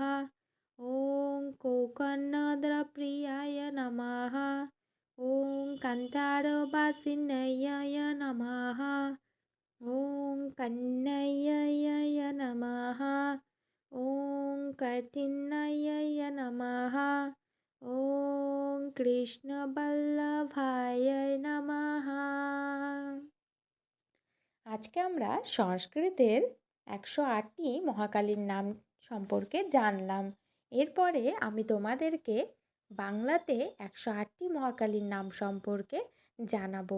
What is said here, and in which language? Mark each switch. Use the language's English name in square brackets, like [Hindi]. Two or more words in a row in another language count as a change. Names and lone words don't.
[Sanskrit] ॐ गोकर्णद्रप्रियाय नमः। ॐ कान्तारवासिन्यै नमः। ॐ कन्याय नमः। ॐ काठिन्याय नमः। ॐ কৃষ্ণবল্লভায় নমঃ। [Bangla] আজকে আমরা সংস্কৃতের 108টি মহাকালীর নাম সম্পর্কে জানলাম। এরপরে আমি তোমাদেরকে বাংলাতে 108টি মহাকালীর নাম সম্পর্কে জানাবো।